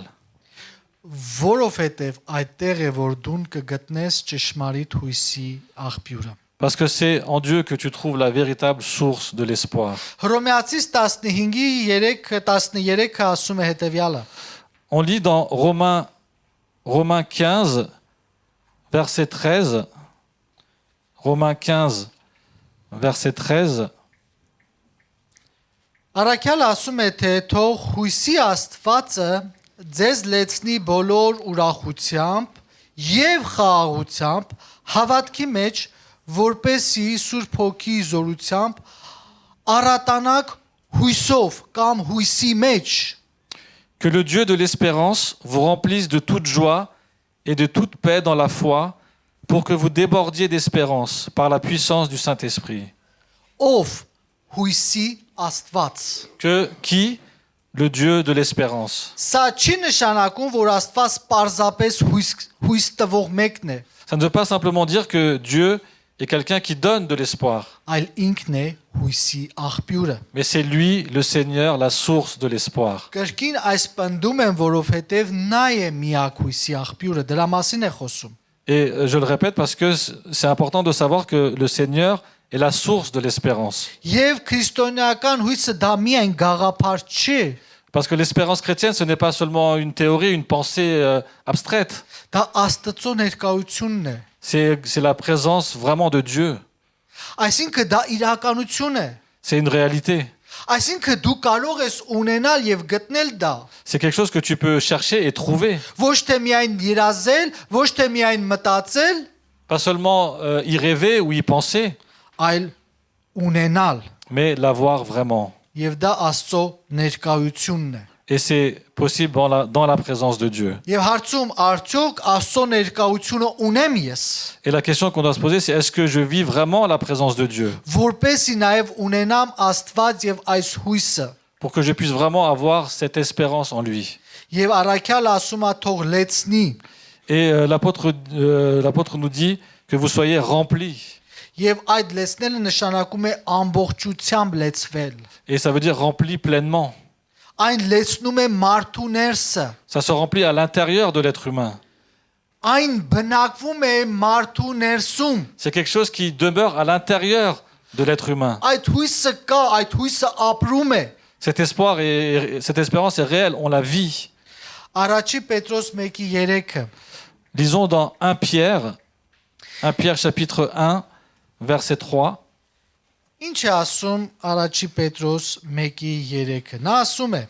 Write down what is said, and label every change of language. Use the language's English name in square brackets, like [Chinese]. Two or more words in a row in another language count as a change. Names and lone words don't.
[Armenian] Որովհետև այդտեղ է որ դուն կգտնես ճշմարիտ հույսի աղբյուրը։ [French] Parce que c'est en Dieu que tu trouves la véritable source de l'espoir. [Armenian] Հռոմեացիս 15:13 ասում է հետևյալը. [French] On lit dans Romains 15, verset 13. Romains 15, verset 13. [Armenian] Առաքյալը ասում է, թե թող հույսի Աստվածը ձեզ լեցնի բոլոր ուրախությամբ եւ խաղաղությամբ հավատքի մեջ, որպեսզի Սուրբ Հոգի զորությամբ առատանաք հույսով կամ հույսի մեջ, [French] Que le Dieu de l'espérance vous remplisse de toute joie et de toute paix dans la foi, pour que vous débordiez d'espérance par la puissance du Saint-Esprit. [Armenian] ով հույսի Աստված։ [French] Qui? Le Dieu de l'espérance. [Armenian] Սա չի նշանակում, որ Աստված պարզապես հույս տվող մեկն է, [French] Ça ne veut pas simplement dire que Dieu est quelqu'un qui donne de l'espoir, [Armenian] այլ ինքն է հույսի աղբյուրը։ [French] mais c'est lui, le Seigneur, la source de l'espoir. [Armenian] Կրկին այս պնդում եմ, որովհետև նա է միակ հույսի աղբյուրը, դրա մասին է խոսում։ [French] Et je le répète parce que c'est important de savoir que le Seigneur est la source de l'espérance. [Armenian] Եվ քրիստոնեական հույսը դա միայն գաղափար չի, [French] Parce que l'espérance chrétienne, ce n'est pas seulement une théorie, une pensée abstraite. [Armenian] դա Աստծո ներկայությունն է։ [French] C'est la présence vraiment de Dieu. [Armenian] Այսինքն դա իրականություն է։ [French] C'est une réalité. [Armenian] Այսինքն դու կարող ես ունենալ եւ գտնել դա։ [French] C'est quelque chose que tu peux chercher et trouver. [Armenian] Ոչ թե միայն երազել, ոչ թե միայն մտածել, [French] Pas seulement y rêver ou y penser, [Armenian] այլ ունենալ։ [French] mais l'avoir vraiment. [Armenian] Եվ դա Աստծո ներկայությունն է։ [French] Et c'est possible dans la présence de Dieu. [Armenian] Եվ հարցում արդյոք Աստծո ներկայությունը ունեմ ես, [French] Et la question qu'on doit se poser, c'est est-ce que je vis vraiment la présence de Dieu [Armenian] որպեսի նաև ունենամ Աստված եւ այս հույսը։ [French] pour que je puisse vraiment avoir cette espérance en lui. [Armenian] Եվ առաքյալը ասում է թող լեցնի, [French] Et l'apôtre nous dit que vous soyez remplis. [Armenian] եւ այդ լեցնելը նշանակում է ամբողջությամբ լեցվել։ [French] Et ça veut dire remplis pleinement. [Armenian] Այն լեցնում է մարդու ներսը, [French] Ça se remplit à l'intérieur de l'être humain. [Armenian] այն բնակվում է մարդու ներսում։ [French] C'est quelque chose qui demeure à l'intérieur de l'être humain. [Armenian] Այդ հույսը կա, այդ հույսը ապրում է։ [French] Cet espoir et cette espérance est réelle, on la vit. [Armenian] Առաջի Պետրոս 1:3-ը [French] Lisons dans 1 Pierre chapitre 1, verset 3. [Armenian] Ինչ է ասում առաջի Պետրոս 1:3-ը։ Նա ասում է.